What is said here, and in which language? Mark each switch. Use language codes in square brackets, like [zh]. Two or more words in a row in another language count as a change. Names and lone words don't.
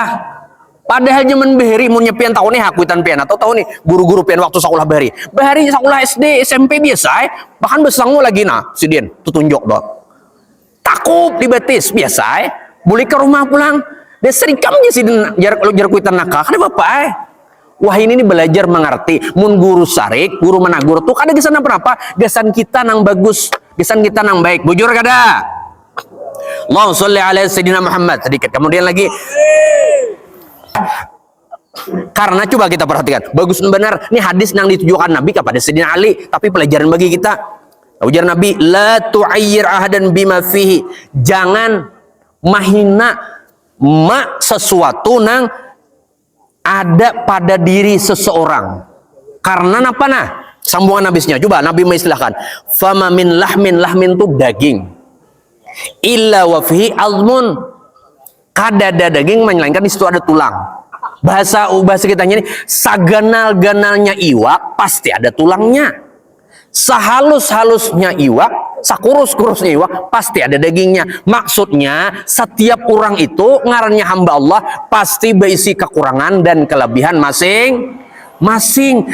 [bjn] Padahal zaman beheri mun nyepian tahun nih hakuitan pian atau tahun nih guru-guru pian waktu sekolah beheri sekolah SD SMP biasa bahkan besangu lagi nah sidin tuh tunjuk dong takut dibetis biasa boleh ke rumah pulang dia serikamnya sidin jar kuitan nakal kan bapak wah ini belajar mengerti mun guru sarik guru menagur tuh kada gesan apa gesan kita nang bagus gesan kita nang baik bujur kada. [ar] Allahumma sholli ala Sayyidina Muhammad. [bjn] Sedikit kemudian lagi Karena coba kita perhatikan, bagus dan benar. Ini hadis yang ditujukan Nabi kepada Sayyidina Ali, tapi pelajaran bagi kita. Ujar Nabi, [ar] la tu'ayyir ahadan bima fihi. [bjn] Jangan mahina sesuatu nang ada pada diri seseorang. Karena apa nah? Sambungan habisnya. Coba Nabi mengistilahkan, [ar] fama min lahmin [bjn] tuh daging. [ar] Illa wa fihi azmun. [bjn] Kadada daging melainkan di situ ada tulang. Bahasa kitanya ini, saganal-ganalnya iwak pasti ada tulangnya. Sehalus-halusnya iwak, sakurus-kurusnya iwak pasti ada dagingnya. Maksudnya setiap orang itu ngarannya hamba Allah pasti berisi kekurangan dan kelebihan masing-masing.